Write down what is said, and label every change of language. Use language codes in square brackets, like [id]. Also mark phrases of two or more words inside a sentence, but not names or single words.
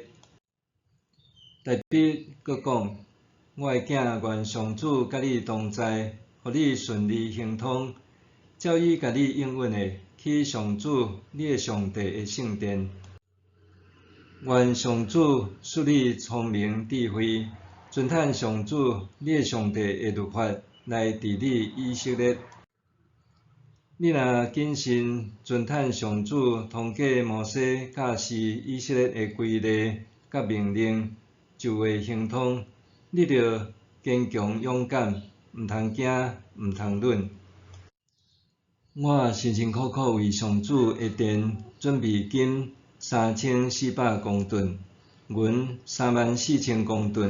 [nan] 代笔阁讲，我的囝，愿上主甲你同在，互你顺利行通，照伊甲你应允的，起上主你的上帝的圣殿。愿上主赐你聪明智慧。遵趁上主你的上帝的律法来治理以色列。你若谨慎遵趁上主通过摩西教示以色列的规例甲命令，就会行通。你着坚强勇敢，毋通惊，毋通软。我辛辛苦苦为上主的殿准备金3400公吨，银34000公吨。